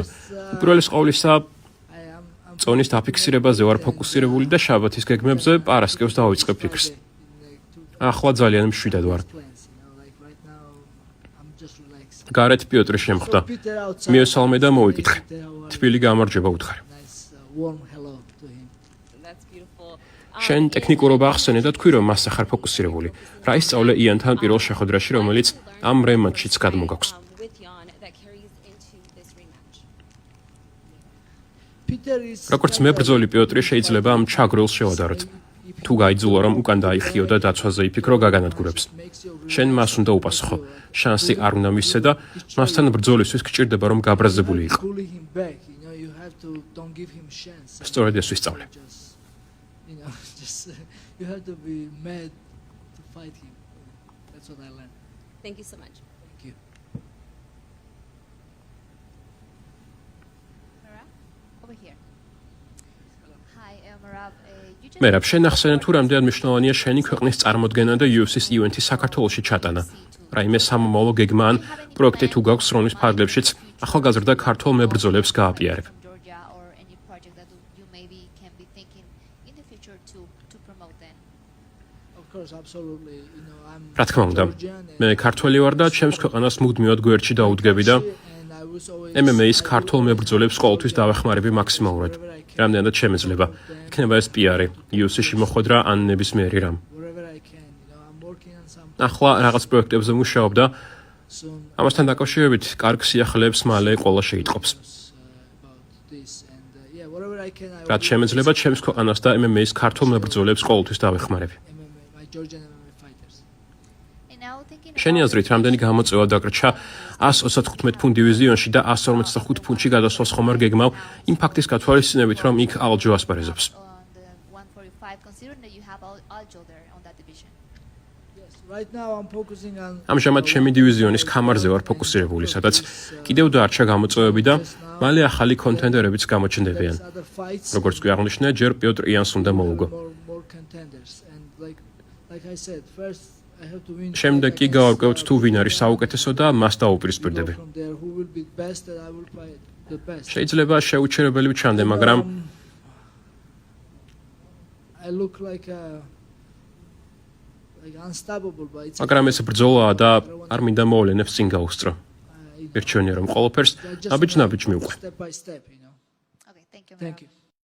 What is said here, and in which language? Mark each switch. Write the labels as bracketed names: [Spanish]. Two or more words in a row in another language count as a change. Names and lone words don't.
[Georgian] უპირველეს ყოვლისა, წონის დაფიქსირებაზე ვარ ფოკუსირებული და შაბათის გეგმებზე პარასკევს დავიწყებ ფიქრს. ახლა ძალიან მშვიდად ვარ. გარეთ პიოტრი შემხვდა. მიესალმე და მოვიკითხე. თბილი გამარჯობა უთხარი. [English] That's beautiful. [Georgian] შენ ტექნიკურობა ახსენე და თქვი, რომ მასზე ხარ ფოკუსირებული. რა ისწავლე იანთან პირველ შეხვედრაში, რომელიც ამ რემატჩიც გადმოგაქვს? [English] With Jan that carries into this rematch. [Georgian] როგორც მებრძოლი პიოტრი შეიძლება ამ ჩაგრილს შევადაროთ. თუ გაიძულა, რომ უკან დაიხიო და დაცვაზე იფიქრო, გაგანადგურებს. შენ მას უნდა უპასუხო. შანსი არ უნდა მისცე და მასთან ბრძოლისთვის გჭირდება, რომ გაბრაზებული იყო. სწორედ ეს ვისწავლე. [English] You have to be mad to fight him. That's what I learned. Thank you so much. Thank you. Over here. Hi, Merav. You just [Georgian] მერაბ, შენ ახსენე თუ რამდენად მნიშვნელოვანია შენი ქვეყნის წარმოდგენა და UFC-ის ივენთი საქართველოში ჩატანა. რაიმე სამომავლო გეგმა ან პროექტი თუ გაქვს სროლის ფარგლებშიც ახალგაზრდა ქართველ მებრძოლებს გააპიარებ. [English] from Georgia or any project that you maybe can be thinking in the future to promote then. Of course, absolutely. You know, I'm [Georgian] რა თქმა უნდა, [English] Georgian and- [Georgian] მე ქართველი ვარ და ჩემს ქვეყანას მუდმივად გვერდში დაუდგები და [English] and I was always- [Georgian] MMA-ის [English] I [Georgian] ქართველ [English] would- [Georgian] მებრძოლებს ყოველთვის დავეხმარები მაქსიმალურად. რამდენადაც შემეძლება. იქნება ეს პიარი, UFC-ში მოხვედრა ან ნებისმიერი რამ. [English] wherever I can. You know, I'm working on some [Georgian] ახლა რაღაც პროექტებზე მუშაობ და [English] soon. [Georgian] ამასთან დაკავშირებით კარგ სიახლეებს მალე ყველა შეიტყობს. [English] About this and yeah, whatever I can. I [Georgian] რაც [English] will [Georgian] შემეძლება [English] do [Georgian] ჩემს ქვეყანას და MMA-ის ქართულ მებრძოლებს ყოველთვის დავეხმარები. [English] MMA, my Georgian MMA fighters. And now thinking [Georgian] შენი [English] about [Georgian] აზრით, რამდენი გამოწვევა დაგრჩა 135 ფუნტ დივიზიონში და 155 ფუნტში გადასვლას ხომ არ გეგმავ იმ ფაქტის გათვალისწინებით, რომ იქ ალჯო ასპარეზობს. [English] on the 145, considering that you have Aljo there on that division. Yes, right now I'm focusing on [Georgian] ამჟამად ჩემი დივიზიონის ქამარზე ვარ ფოკუსირებული, სადაც კიდევ დაარჩა გამოწვევები და მალე ახალი კონტენდერებიც გამოჩნდებიან. [English] other fights. [Georgian] როგორც კი აღნიშნე, ჯერ პიოტრ იანს უნდა მოუგო. [English] More contenders and like I said, first I have to win. [Georgian] შემდეგ კი გავარკვევთ თუ ვინ არის საუკეთესო და მას დაუპირისპირდები. [English] From there, who will be best and I will fight the best. [Georgian] შეიძლება შეუჩერებელი ვჩანდე, მაგრამ [English] I look like unstoppable, but it's [Georgian] მაგრამ ეს ბრძოლაა და არ მინდა მოვლენებს წინ გაუსწრო. [English] I- [Georgian] მირჩენია რომ ყველაფერს [English] I just [Georgian] ნაბიჯ-ნაბიჯ მივყვე. [English] step by step, you know. Okay, thank you. Thank Merav. you.